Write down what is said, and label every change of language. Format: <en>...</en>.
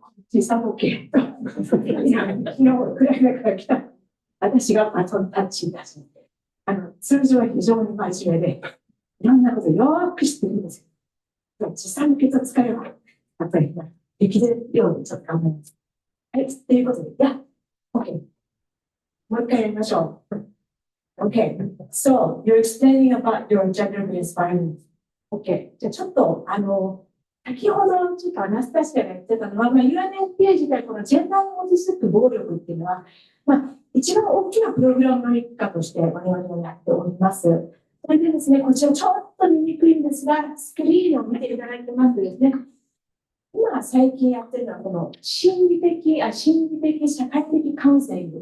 <ja>時差ボケと、昨日ウクライナから来た私がバトンタッチいたし、通常は非常に真面目で、いろんなことをよく知ってるんですよ。時差ボケと疲れは、やっぱりできるようにちょっと考えます。はい、ということで、OK。もう一回やりましょう。</ja> <en>Okay, so you're explaining about your gender-based violence.</en> <ja>Okay, じゃあちょっと、先ほどちょっとアナスタシアが言ってたのは、UNFPA 自体このジェンダーに基づく暴力っていうのは、一番大きなプログラムの一環として我々はやっております。それでですね、こちらちょっと見にくいんですが、スクリーンを見ていただいてますとですね、今最近やってるのはこの心理的社会的カウンセリング。</ja>